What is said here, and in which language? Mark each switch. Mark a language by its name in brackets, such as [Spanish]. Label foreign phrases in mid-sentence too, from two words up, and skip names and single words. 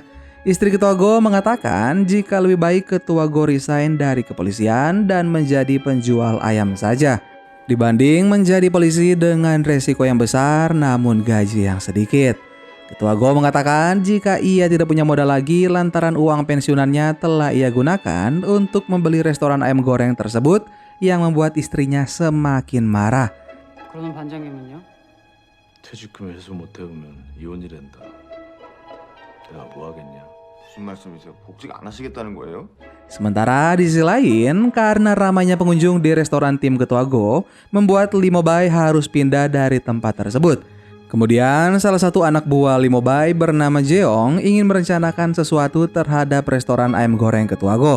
[Indonesian] Istri ketua Go mengatakan jika lebih baik ketua Go resign dari kepolisian dan menjadi penjual ayam saja, dibanding menjadi polisi dengan resiko yang besar namun gaji yang sedikit. Ketua Go mengatakan jika ia tidak punya modal lagi lantaran uang pensiunannya telah ia gunakan untuk membeli restoran ayam goreng tersebut yang membuat istrinya semakin marah. [Korean] 그러는 반장님은요? 퇴직금을 회수 못해오면 이혼이 된다. 내가 뭐 하겠냐? 무슨 말씀이세요? 복직 안 하시겠다는 거예요? [Indonesian] Sementara di sisi lain, karena ramainya pengunjung di restoran tim ketua Go, membuat Limobay harus pindah dari tempat tersebut. Kemudian salah satu anak buah Limobay bernama Jeong ingin merencanakan sesuatu terhadap restoran ayam goreng ketua Go.